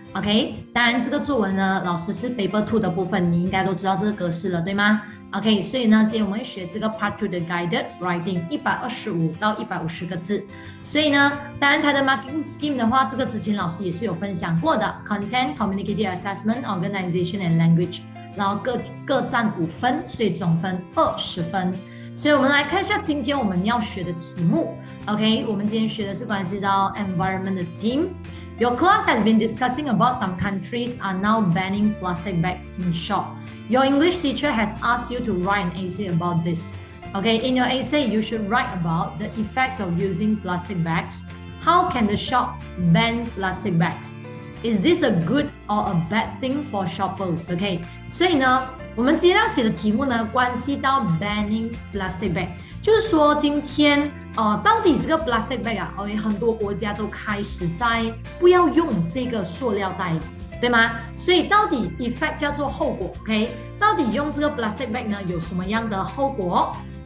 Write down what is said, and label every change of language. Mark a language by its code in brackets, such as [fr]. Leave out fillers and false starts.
[zh] OK， 当然这个作文呢，老师是 Paper 2的部分，你应该都知道这个格式了，对吗？OK， 所以呢，今天我们会学这个 Part 2的 Guided Writing 125到150个字。所以呢，当然它的 Marking Scheme 的话，这个之前老师也是有分享过的 [en] Content, Communicative Assessment, Organization and Language， [zh] 然后各占5分，所以总分20分。所以我们来看一下今天我们要学的题目。 OK， 我们今天学的是关系到 Environment 的 Theme。 [en] Your class has been discussing about some countries are now banning plastic bags in shop. Your English teacher has asked you to write an essay about this. Okay, in your essay, you should write about the effects of using plastic bags. How can the shop ban plastic bags? Is this a good or a bad thing for shoppers? [zh] Okay, 所以呢，我们今天要写的题目呢，关系到 banning plastic bag， 就是说今天到底这个 plastic bag 啊，很多国家都开始在不要用这个塑料袋了，对吗？所以到底 effect 叫做后果 ，OK？ 到底用这个 plastic bag 呢有什么样的后果？